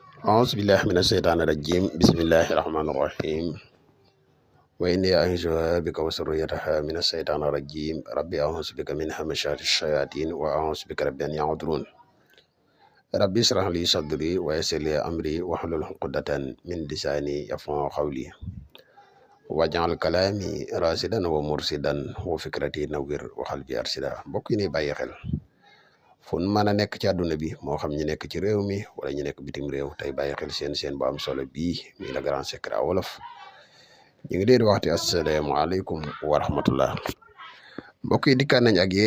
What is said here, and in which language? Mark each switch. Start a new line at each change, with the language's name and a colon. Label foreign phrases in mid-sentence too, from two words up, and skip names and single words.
Arabic: أعوذ بالله من الشيطان الرجيم بسم الله الرحمن الرحيم وإني أعوذ بك وذريتها من الشيطان الرجيم ربي أعوذ بك من همزات الشياطين وأعوذ بك رب أن يحضرون ربي اشرح لي صدري ويسر لي أمري واحلل عقدة من لساني يفقهوا قولي واجعل كلامي راشدا ومرشدا وفكرتي نوير وقلبي أرشدا
Wolof: mbokk yi ni bàyyi xel fun mën a nekk ci àdduna bi moo xam ñu nekk ci réew mi wala ñu nekk bitim réew tey bàyyi xel seen bu am solo bii muy Le Grand Secret wolof ñu ngi leen di waxti
Arabic: السلام عليكم ورحمة الله
Wolof: mbokk yi dikkaan nañ ak